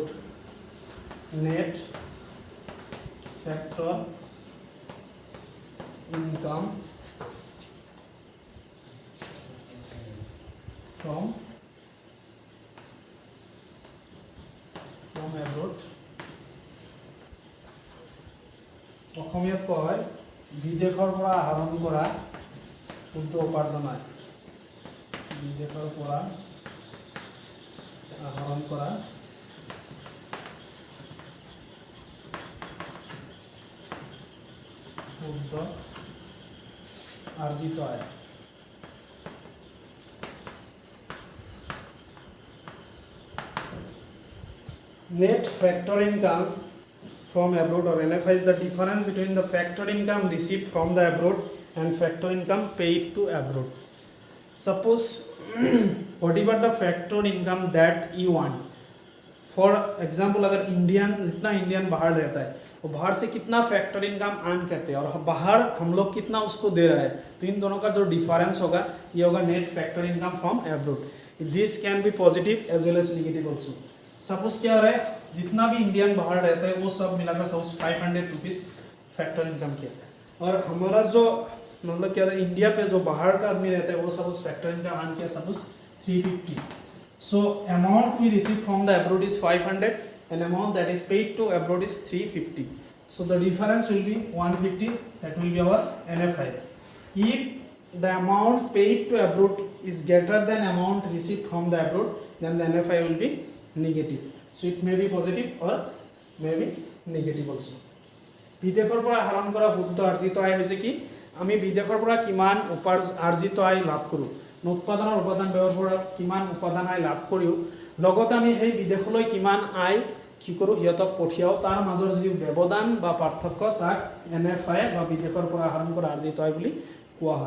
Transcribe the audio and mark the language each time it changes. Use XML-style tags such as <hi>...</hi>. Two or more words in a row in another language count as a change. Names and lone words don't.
<en>Net factor income from abroad.</en> <as>অসমীয়াত কয় বিদেশৰ পৰা আহৰণ কৰা শুদ্ধ উপাৰ্জন হয় বিদেশৰ পৰা আহৰণ কৰা শুদ্ধ আৰ্জিত আয়</as> <en>net factor income from abroad or NFI is the difference between the factor income received from the abroad and factor income paid to abroad. Suppose whatever the factor income that you want, for example</en> <hi>अगर इंडियन जितना इंडियन बाहर रहता है वो बाहर से कितना</hi> <en>factor income earn</en> <hi>करते हैं और बाहर हम लोग कितना उसको दे रहा है तो इन दोनों का जो डिफरेंस होगा ये होगा</hi> <en>net factor income from abroad. this can be positive as well as negative also.</en> <hi>सपोज क्या हो रहा है जितना भी इंडियन बाहर रहता है वो सब मिलाकर सपोज 500</hi> <en>rupees factor income</en> <hi>किया और हमारा जो मतलब क्या था इंडिया पे जो बाहर का आदमी रहता है वो सपोज</hi> <en>factor income earn</en> <hi>किया सपोज 350.</hi> <en>so amount we receive from the abroad is 500 and amount that is paid to abroad is 350. So the difference will be 150. That will be our NFI. If the amount paid to abroad is greater than amount received from the abroad, then the NFI will be negative. So it may be positive or may be negative also.</en> <as>বিদেশৰ পৰা আহৰণ কৰা শুদ্ধ আৰ্জিত আয় হৈছে কি আমি বিদেশৰ পৰা কিমান আৰ্জিত আয় লাভ কৰোঁ উৎপাদনৰ উপাদান ব্যৱহাৰ পৰা কিমান উপাদান আয় লাভ কৰিও লগতে আমি সেই বিদেশলৈ কিমান আয় কি কৰোঁ সিহঁতক পঠিয়াও তাৰ মাজৰ যি ব্যৱধান বা পাৰ্থক্য তাক NFI বা বিদেশৰ পৰা আহৰণ কৰা আৰ্জিত আয় বুলি কোৱা হয়.</as>